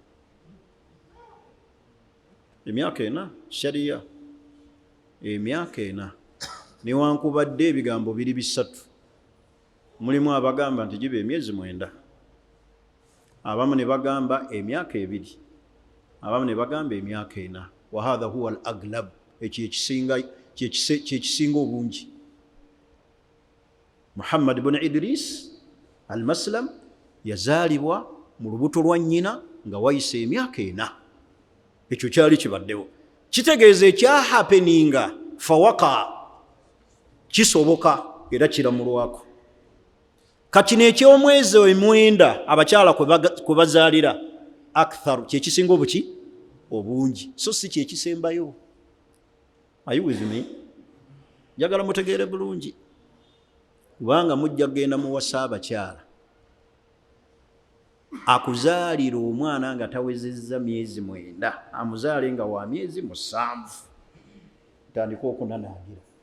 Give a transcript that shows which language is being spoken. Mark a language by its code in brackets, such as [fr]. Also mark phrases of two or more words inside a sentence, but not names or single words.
[lg] Emyaka 4 shariya, emyaka 4, newankubadde ebigambo biri 3. Mulimu abagamba nti gibe emyezi 9, abamu ne bagamba emyaka 2, abamu ne bagamba emyaka 4. [ar] وهذا هو الأغلب, [lg] ekyo kyekisinga obungi. Muhammad ibn Idris al Maslam yazaalibwa mu lubuto lwa nnyina nga wayise emyaka 4. Ekyo kyali kibaddewo, kitegeeza ekyahapeninga fawaka, kisoboka era kiramulwako. Kati n'ekyomwezi 9 abakyala kwe bazaalira aktharu, kyekisinga obuki obungi, so si kyekisembayo. [en] Are you with me? [lg] Njagala mutegeere bulungi, kubanga mujja kugenda muwasa abakyala akuzaalira omwana nga tawezezza myezi 9, amuzaale nga wa myezi 7, tandika okunanaagira.